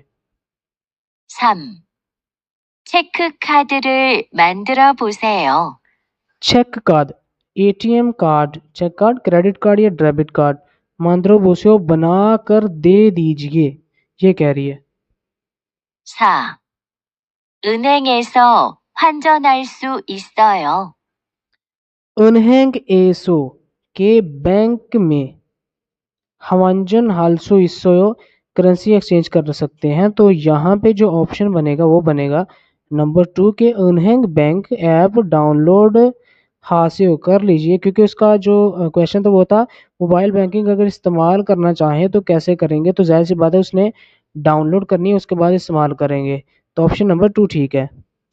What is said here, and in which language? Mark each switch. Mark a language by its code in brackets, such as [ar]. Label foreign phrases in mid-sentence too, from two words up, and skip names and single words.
[ko] 3. 체크카드를 만들어 보세요. [en] check card ATM card, check card credit card [ur] یا [en] debit card [ko] 만들어 보세요 [ur] بنا کر دے دیجئے, یہ کہہ رہی ہے. [ko] 4. 은행에서 환전할 수 있어요. 은행에서 [ur] کے بینک میں [ko] 환전할 수 있어 [en] currency exchange [ur] کر سکتے ہیں, تو یہاں پہ جو آپشن بنے گا وہ بنے گا نمبر 2 کے انہنگ [en] bank app download [ur] ہاسیو کر لیجئے, کیونکہ اس کا جو کویشچن تھا وہ تھا [en] mobile banking [ur] اگر استعمال کرنا چاہیں تو کیسے کریں گے, تو ظاہر سی بات ہے اس نے ڈاؤن لوڈ کرنی ہے اس کے بعد استعمال کریں گے, تو آپشن نمبر 2 ٹھیک ہے.